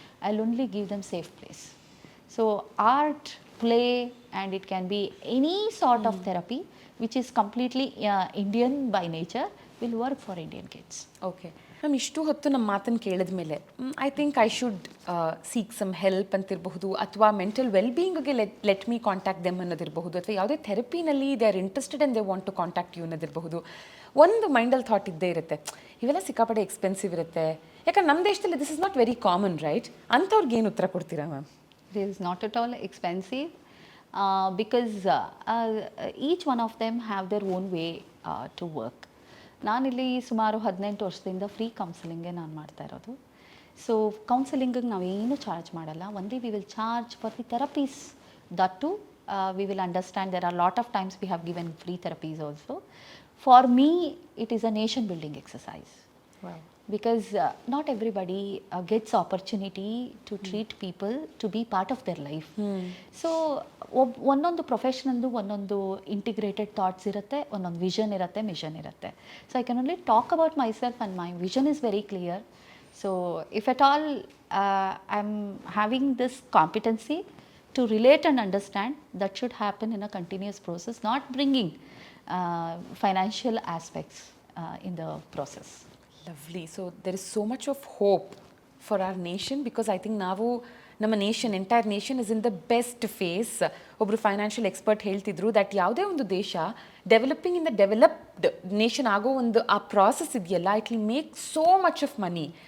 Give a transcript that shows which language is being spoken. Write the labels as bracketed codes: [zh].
[en] I'll only give them safe place. So art, play, and it can be any sort of therapy which is completely Indian by nature, will work for Indian kids. [kn] Okay ma'am, ಇಷ್ಟು ಹೊತ್ತು ನಮ್ಮ ಮಾತನ್ನು ಕೇಳಿದ ಮೇಲೆ [en] I think I should seek some help [kn] ಅಂತಿರಬಹುದು, ಅಥವಾ mental ವೆಲ್ಬೀಯಿಂಗ್ಗೆ [en] let me contact them [kn] ಅನ್ನೋದಿರಬಹುದು, ಅಥವಾ ಯಾವುದೇ ಥೆರಪಿನಲ್ಲಿ [en] they are interested and they want to contact you [kn] ಅನ್ನೋದಿರಬಹುದು. ಒಂದು ಮೈಂಡಲ್ಲಿ ಥಾಟ್ ಇದ್ದೇ ಇರುತ್ತೆ, ಇವೆಲ್ಲ ಸಿಕ್ಕಾಪಟ್ಟೆ ಎಕ್ಸ್ಪೆನ್ಸಿವ್ ಇರುತ್ತೆ, ಯಾಕಂದ್ರೆ ನಮ್ಮ ದೇಶದಲ್ಲಿ [en] This is not very common, right? [kn] ಅಂಥವ್ರಿಗೆ ಏನು ಉತ್ತರ ಕೊಡ್ತೀರಾ ma'am? [en] It is not at all expensive, because each one of them have their own way to work. [kn] ನಾನಿಲ್ಲಿ ಸುಮಾರು 18 ವರ್ಷದಿಂದ ಫ್ರೀ ಕೌನ್ಸಿಲಿಂಗೇ ನಾನು ಮಾಡ್ತಾ ಇರೋದು. ಸೊ ಕೌನ್ಸಿಲಿಂಗಿಗೆ ನಾವೇನು ಚಾರ್ಜ್ ಮಾಡಲ್ಲ. [en] Only we will charge for the therapies. That too we will understand there are lot of times we have given free therapies also. For me it is a nation building exercise. Because not everybody gets opportunity to treat people to be part of their life. [kn] So ಒಂದೊಂದು ಪ್ರೊಫೆಷನಲ್ದು ಒಂದೊಂದು integrated thoughts ಇರುತ್ತೆ, ಒಂದೊಂದು vision ಇರುತ್ತೆ, mission ಇರುತ್ತೆ. [en] So I can only talk about myself and my vision is very clear. So if at all I am having this competency to relate and understand, that should happen in a continuous process, not bringing financial aspects in the process. Lovely. So there is so much of hope for our nation because I think [kn] ನಾವು ನಮ್ಮ nation [en] Entire nation is in the best phase. [kn] ಒಬ್ಬರು financial expert ಹೇಳ್ತಿದ್ರು that ಯಾವುದೇ ಒಂದು ದೇಶ developing in the developed nation ಆಗೋ ಒಂದು ಆ ಪ್ರಾಸೆಸ್ ಇದೆಯಲ್ಲ, [en] It will make so much of money.